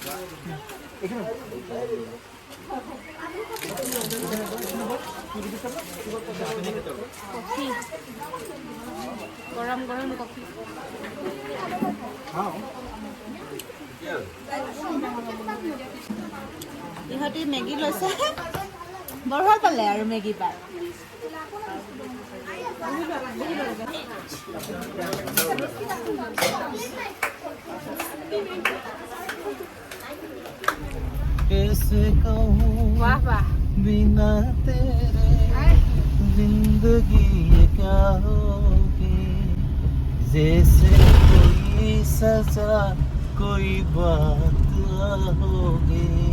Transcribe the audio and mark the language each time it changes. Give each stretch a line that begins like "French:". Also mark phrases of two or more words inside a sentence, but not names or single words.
Assamese: গৰম কফি ইহঁতি মেগী লৈছে বৰ ভাল পালে আৰু মেগী পাই
Hindi: कैसे कहूँ वाह वाह बिना तेरे जिंदगी ये क्या होगी जैसे कोई सजा कोई बात होगी